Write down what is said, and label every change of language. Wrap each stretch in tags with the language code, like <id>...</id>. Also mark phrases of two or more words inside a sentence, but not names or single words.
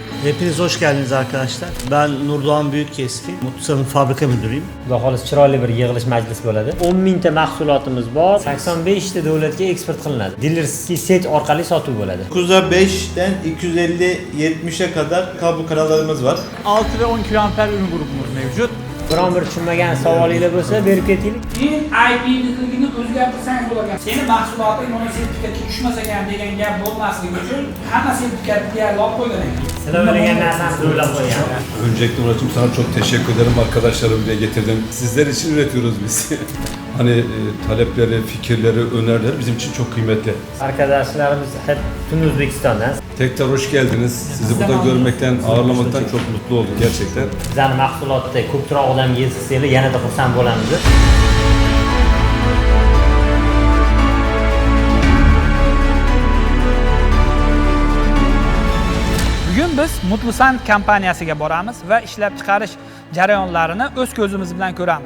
<tr>Hepiniz hoş geldiniz arkadaşlar. Ben Nurdoğan Büyükkeski, Mutlusan'ın fabrika müdürüyüm.</tr> <uz>Xudo xohlasa chiroyli bir yig'ilish majlisi bo'ladi. 10 mingta mahsulotimiz bor. 85 ta davlatga eksport qilinadi.</uz> <ru>дилерская сеть</ru> <uz>orqali sotuv bo'ladi.</uz> <tr>9'a 5'ten 250-70'e kadar kablo kanallarımız var. 6 ve 10 kA ürün grubumuz mevcut.</tr> <uz>Biron bir tushunmagan savolinglar bo'lsa, berib ketaylik. IP'niligini o'zgartirsangiz bo'ladi. Seni mahsuloting mana sertifikatga tushmas ekan degan gap bo'lmasligi uchun hamma sertifikatni deyarli olib qo'ygan ekan. Sizlar o'ylagan narsani o'ylab qo'ygan.</uz> <tr>Öncelikle Murat'cığım sana çok teşekkür ederim. Arkadaşlarım bile getirdim. Sizler için üretiyoruz biz. Hani talepleri, fikirleri, önerileri bizim için çok kıymetli. Arkadaşlarımız hep tüm O'zbekistondan. Tekrar hoş geldiniz. Sizi burada görmekten, ağırlamaktan çok mutlu olduk gerçekten.</tr> <uz>Bizlarni mahsulotda ko'proq odam yezsanglar yanada xursand bo'lamiz. Bugun biz Mutlusan kompaniyasiga boramiz va ishlab chiqarish jarayonlarini o'z ko'zimiz bilan ko'ramiz.</uz>